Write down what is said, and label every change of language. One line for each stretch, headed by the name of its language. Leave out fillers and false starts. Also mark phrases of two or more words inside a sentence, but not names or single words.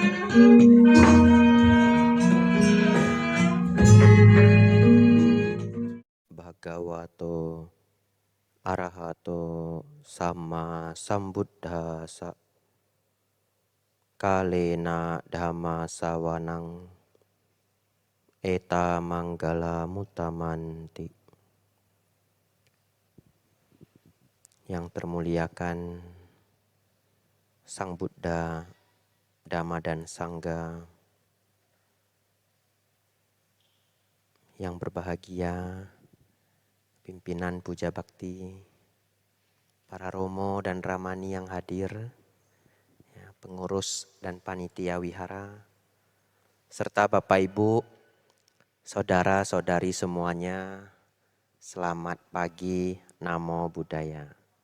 Pali: Bhagavato Arahato Sama Sambuddhasa Kalena Dhamma Sawanang Eta Manggala Mutamanti.
Indonesian: Yang termuliakan Sang Buddha, Dhamma dan Sangha, yang berbahagia pimpinan puja bakti, para romo dan ramani yang hadir, pengurus dan panitia wihara, serta Bapak Ibu, saudara-saudari semuanya, selamat pagi,
Pali: Namo Buddhaya.